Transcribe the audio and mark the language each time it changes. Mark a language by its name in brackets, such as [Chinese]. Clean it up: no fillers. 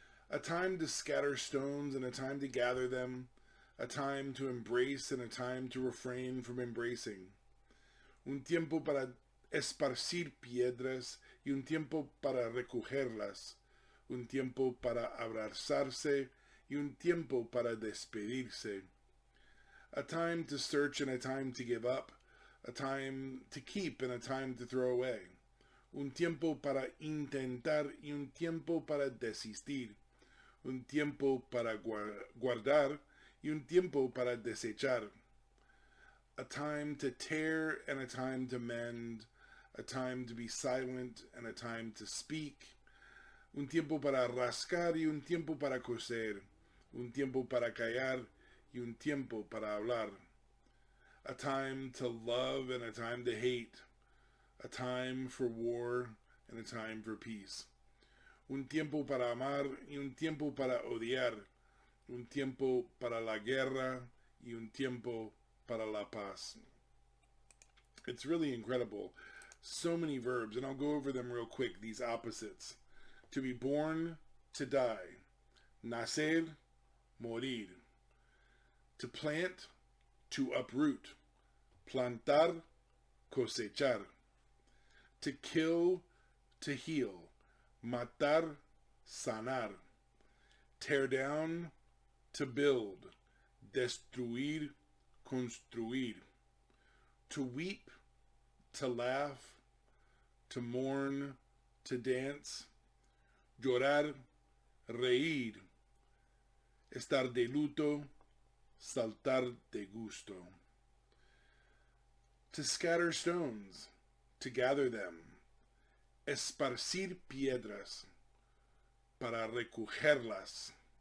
[English] A time to scatter stones and a time to gather them. A time to embrace and a time to refrain from embracing. [Spanish] Un tiempo para esparcir piedras y un tiempo para recogerlas. Un tiempo para abrazarse y un tiempo para despedirse. [English] A time to search and a time to give up. A time to keep and a time to throw away. [Spanish] Un tiempo para intentar y un tiempo para desistir. Un tiempo para guardar y un tiempo para desechar. [English] A time to tear and a time to mend. A time to be silent and a time to speak. [Spanish] Un tiempo para rascar y un tiempo para coser. Un tiempo para callar y un tiempo para hablar. [English] A time to love and a time to hate. A time for war and a time for peace. [Spanish] Un tiempo para amar y un tiempo para odiar. Un tiempo para la guerra y un tiempo para la paz. [English] It's really incredible. So many verbs, and I'll go over them real quick, these opposites. To be born, to die. [Spanish] Nacer, morir. [English] To plant, to uproot. [Spanish] Plantar, cosechar. [English] To kill, to heal. [Spanish] Matar, sanar. [English] Tear down, to build. [Spanish] Destruir, construir. [English] To weep, to laugh. To mourn, to dance. [Spanish] Llorar, reír. Estar de luto, saltar de gusto. [English] To scatter stones, to gather them. [Spanish] Esparcir piedras, para recogerlas.